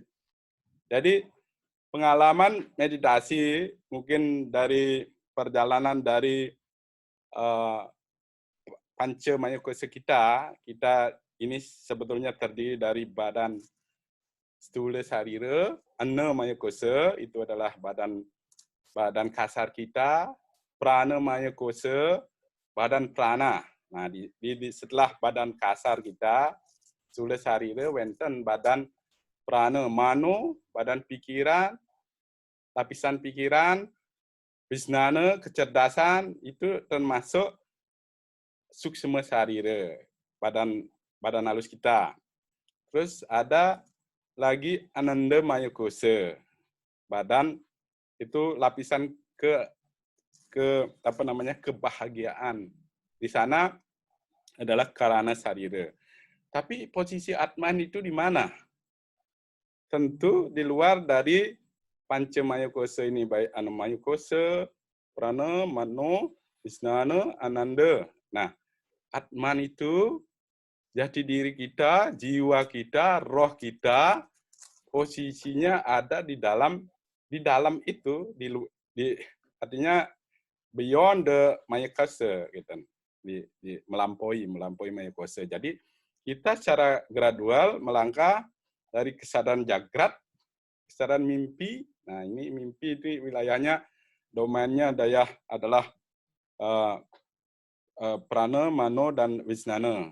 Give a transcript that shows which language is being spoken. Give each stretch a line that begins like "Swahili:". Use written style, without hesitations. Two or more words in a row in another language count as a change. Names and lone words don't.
Indonesian: Jadi pengalaman meditasi mungkin dari perjalanan dari
Sanskrit: panca maya kosa
Indonesian: kita ini sebetulnya terdiri dari badan
Sanskrit: stula sarira, anna maya kosa
Indonesian: itu adalah badan kasar kita,
Sanskrit: prana maya kosa,
Indonesian: badan prana. Nah, setelah badan kasar kita,
Sanskrit: stula sarira,
Indonesian: wenten badan prana mano, badan pikiran, lapisan pikiran, wisnana, kecerdasan, itu termasuk
Sanskrit: suksma sarira,
Indonesian: badan halus kita. Terus ada lagi
Sanskrit: ananda maya kosa,
Indonesian: badan itu lapisan kebahagiaan. Di sana adalah
Sanskrit: karana sarira.
Indonesian: Tapi posisi Atman itu di mana? Tentu di luar dari
Sanskrit: panca maya kosa
Indonesian: ini, baik
Sanskrit: anamaya kosa,
Indonesian: prana, mano, wisnana, ananda. Nah, Atman itu jati diri kita, jiwa kita, roh kita, posisinya ada di dalam itu, artinya
English: beyond the
Sanskrit: maya kosa,
Indonesian: gitu. Melampaui
Sanskrit: maya kosa.
Indonesian: Jadi kita secara gradual melangkah dari kesadaran jagrat, kesadaran mimpi. Nah, ini mimpi itu wilayahnya, domainnya adalah prana, mano, dan wisnana.